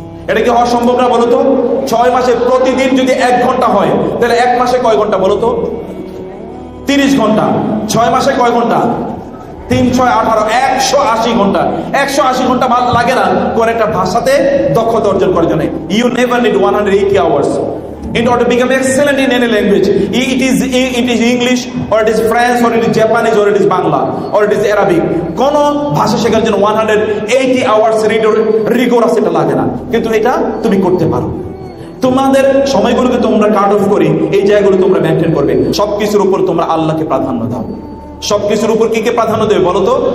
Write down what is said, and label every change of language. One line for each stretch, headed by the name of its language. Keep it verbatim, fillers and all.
Bangla: এটা কি হওয়া সম্ভব না বলো তো? ছয় মাসে প্রতিদিন যদি এক ঘন্টা হয় তাহলে এক মাসে কয় ঘন্টা বলো তো? তিরিশ ঘন্টা। ছয় মাসে কয় ঘন্টা? তিন ছয় আঠারো, একশো আশি ঘন্টা। একশো আশি ঘন্টা ভালো লাগে না কোন একটা ভাষাতে দক্ষতা অর্জন করার জন্য।
English: You never need one hundred eighty hours in order to become excellent in any language. It is it is English or it is French or it is Japanese or it is Bangla or it is Arabic.
Bangla: কোনো ভাষা শেখার জন্য
English: one hundred eighty hours rigorous
Bangla: এটা লাগে না, কিন্তু এটা তুমি করতে পারো। তোমাদের সময়গুলোকে তোমরা কাট অফ করে এই জায়গাগুলো তোমরা মেনটেন করবে। সবকিছুর উপর তোমরা আল্লাহকে প্রাধান্য দাও। সবকিছুর উপর কি কে প্রাধান্য দেবে বলো তো?